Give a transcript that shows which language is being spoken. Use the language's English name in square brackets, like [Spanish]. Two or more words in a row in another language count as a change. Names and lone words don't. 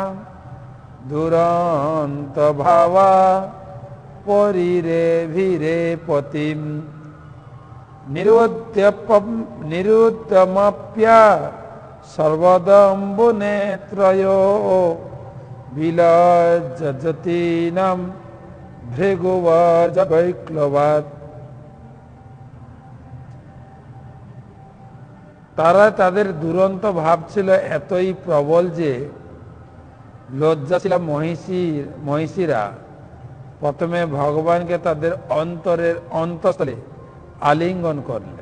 [Sanskrit] দুরন্ত ভাবা পরিরে ভীরে পতিম নিরুদ্যমপ্যা সর্বদম্বু নেত্রয় বিলজ্জতীনাম ভৃগুবর্জ বৈক্লবাত। [Bangla] তারা তাদের দুরন্ত ভাব ছিল এতই প্রবল যে লজ্জাশীলা মহিষীরা প্রথমে ভগবানকে তাদের অন্তরের অন্তঃস্থলে আলিঙ্গন করলেন।